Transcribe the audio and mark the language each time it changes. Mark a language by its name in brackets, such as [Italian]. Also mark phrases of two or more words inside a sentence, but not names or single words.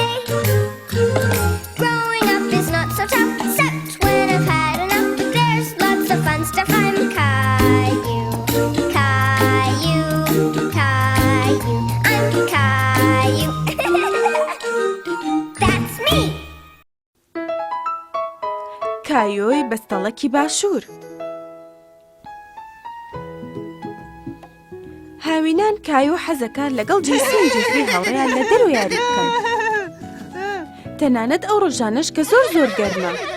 [English] Growing up is not so tough, except when I've had enough. There's lots of fun stuff. I'm Caillou. Caillou, Caillou, I'm Caillou. That's me. [Central Kurdish] کایۆی بەستەڵەکی باشوور. هاوینان کایۆ حەزەکان لەگەڵ جێسین جێفری هاوڕێیان لە دەرەوە یاری بکەن. تەنانەت ئەو ڕۆژانەش کە زۆر زۆر گەرمە.